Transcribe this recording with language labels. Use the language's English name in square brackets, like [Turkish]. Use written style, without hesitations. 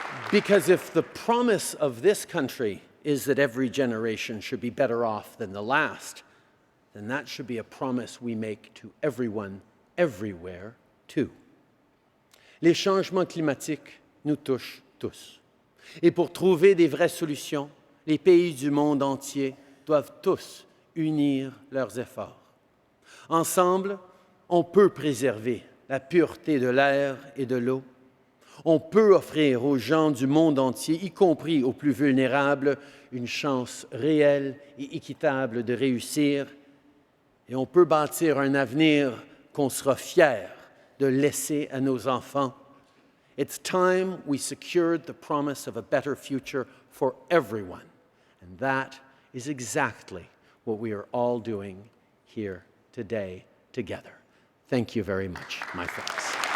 [English] Because if the promise of this country is that every generation should be better off than the last, then that should be a promise we make to everyone, everywhere, too. [French] Les changements climatiques nous touchent tous. Et pour trouver des vraies solutions, les pays du monde entier doivent tous unir leurs efforts. Ensemble, on peut préserver la pureté de l'air et de l'eau. On peut offrir aux gens du monde entier, y compris aux plus vulnérables, une chance réelle et équitable de réussir. Et on peut bâtir un avenir qu'on sera fier de laisser à nos enfants. [English] It's time we secured the promise of a better future for everyone. And that is exactly what we are all doing here today together. Thank you very much, my friends.